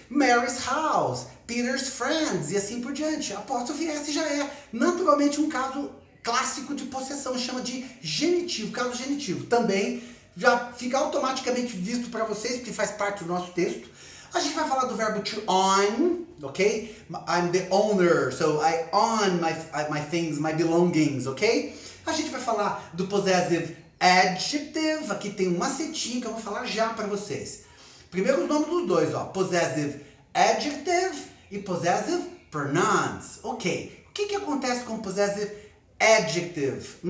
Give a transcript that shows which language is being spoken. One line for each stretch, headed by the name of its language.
English: Mary's house, Peter's friends
Portuguese: e assim por diante. Apóstrofe S já é naturalmente um caso clássico de possessão, chama de genitivo, caso genitivo. Também já fica automaticamente visto para vocês, porque faz parte do nosso texto. A gente vai falar do verbo to own, ok?
English: I'm the owner, so I own my things, my belongings, ok?
Portuguese: A gente vai falar do possessive adjective, aqui tem um macetinho que eu vou falar já para vocês. Primeiro os nomes dos 2, ó, possessive adjective e possessive pronouns. Ok, o que acontece com possessive adjective?